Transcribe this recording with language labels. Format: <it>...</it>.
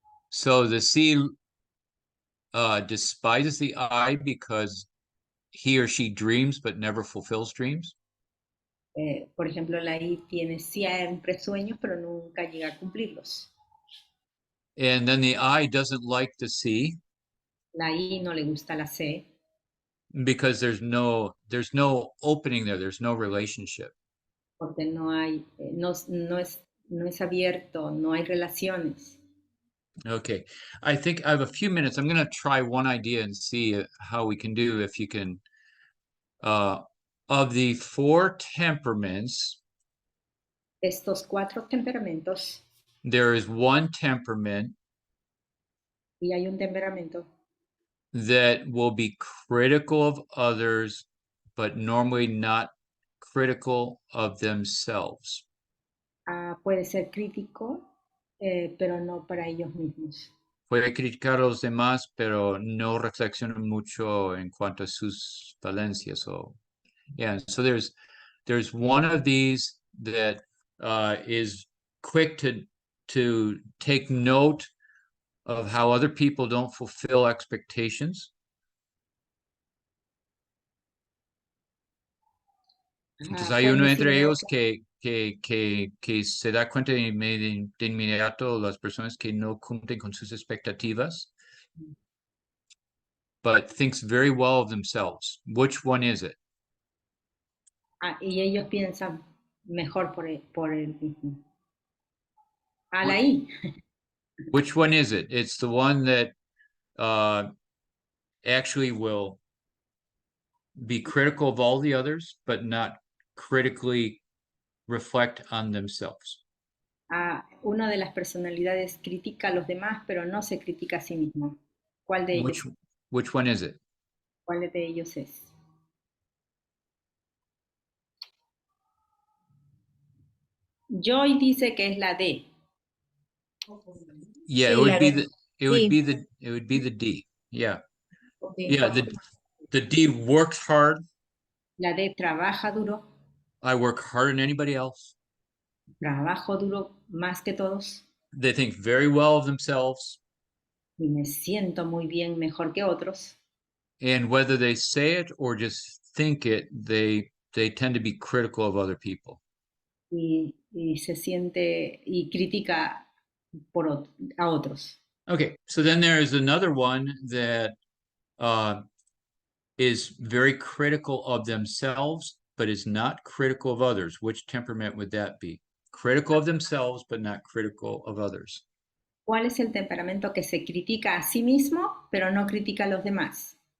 <en>So the C despises the I because he or she dreams but never fulfills dreams.</en> <es>Por ejemplo, la I tiene siempre sueños, pero nunca llega a cumplirlos.</es> <en>And then the I doesn't like the C.</en> <es>La I no le gusta la C.</es> <en>Because there's no opening there. There's no relationship.</en> <es>Porque no es abierto, no hay relaciones.</es> <en>Okay, I think I have a few minutes. I'm going to try one idea and see how we can do. If you can, of the 4 temperaments,</en> <es>estos 4 temperamentos,</es> <en>there is one temperament</en> <es>y hay un temperamento</es> <en>that will be critical of others, but normally not critical of themselves.</en> <es>Puede ser crítico, pero no para ellos mismos. Puede criticar a los demás, pero no reflexiona mucho en cuanto a sus falencias.</es> <en>So there's one of these that is quick to take note of how other people don't fulfill expectations.</en> <es>Entonces hay uno entre ellos que se da cuenta de inmediato las personas que no cumplen con sus expectativas,</es> <en>but thinks very well of themselves. Which one is it?</en> <es>Y ellos piensan mejor por él mismo. La I.</es> <en>Which one is it? It's the one that actually will be critical of all the others, but not critically reflect on themselves.</en> <es>Una de las personalidades critica a los demás, pero no se critica a sí mismo. ¿Cuál de ellos?</es> <en>Which one is it?</en> <es>¿Cuál de ellos es? Joy dice que es la D.</es> <en>Yeah,</en> <es>Sí,</es> <en>it would</en> <es>la</es> <en>be</en> <es>D.</es> <en>it would be the D. Yeah.</en> <es>Sí.</es> <en>Yeah, the D works hard.</en> <es>La D trabaja duro.</es> <en>I work harder than anybody else.</en> <es>Trabajo duro más que todos.</es> <en>They think very well of themselves.</en> <es>Y me siento muy bien, mejor que otros.</es> <en>And whether they say it or just think it, they tend to be critical of other people.</en> <es>Y se siente y critica a otros.</es> <en>Okay, so then there is another one that is very critical of themselves, but is not critical of others. Which temperament would that be? Critical of themselves, but not critical of others.</en> <es>¿Cuál es el temperamento que se critica a sí mismo, pero no critica a los demás?</es>